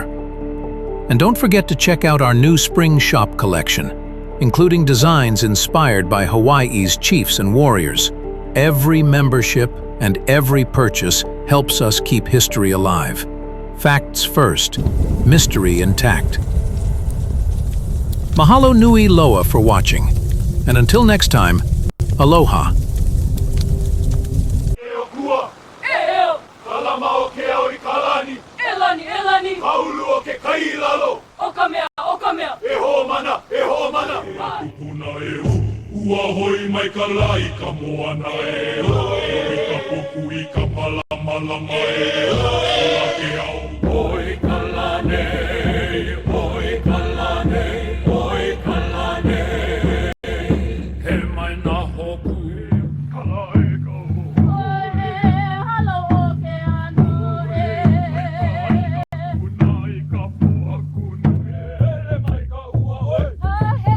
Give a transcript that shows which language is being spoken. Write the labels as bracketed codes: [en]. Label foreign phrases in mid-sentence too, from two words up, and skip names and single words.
[en] And don't forget to check out our new spring shop collection, including designs inspired by Hawaii's chiefs and warriors. Every membership and every purchase helps us keep history alive. Facts first, mystery intact. [haw] Mahalo nui loa [en] for watching, and until next time, aloha. [haw] Ua hoi mai ka lai ka moana e o i ka puku i ka malamalama e o ke au oi ka lane oi ka lane oi ka lane he mai na hoku ka lai ka oi halo o ke anu e una i ka puaku e mai ka ua oi